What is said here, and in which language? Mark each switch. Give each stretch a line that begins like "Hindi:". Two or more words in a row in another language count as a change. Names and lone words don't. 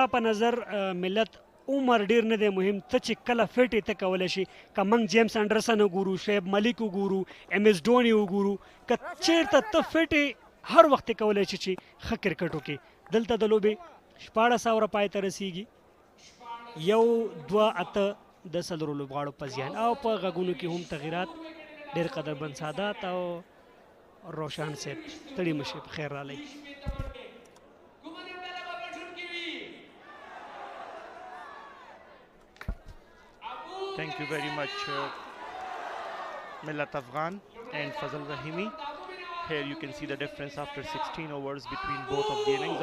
Pashto: په نظر ملت عمر ډیر نه دی مهم ته چې کله فټ یې ته کولی شي که موږ جیمز انډرسن وګورو شعیب ملیک وګورو ایم ایس ډوني وګورو که چېرته ته فټ یې هر وخت یې کولی شي چې ښه کرکټ وکړي دلته د لوبې 14 اوره پای ته رسیږي 1-2-8 د څلورو لوبغاړو په زیان او په غږونو کې هم تغیرات ډېر قدربند سادات او روشن صاحب ستړي مشي په خیر رالی
English: Thank you very much, Millat Afghan and Fazal Rahimi. Here you can see the difference after 16 overs between both of the innings.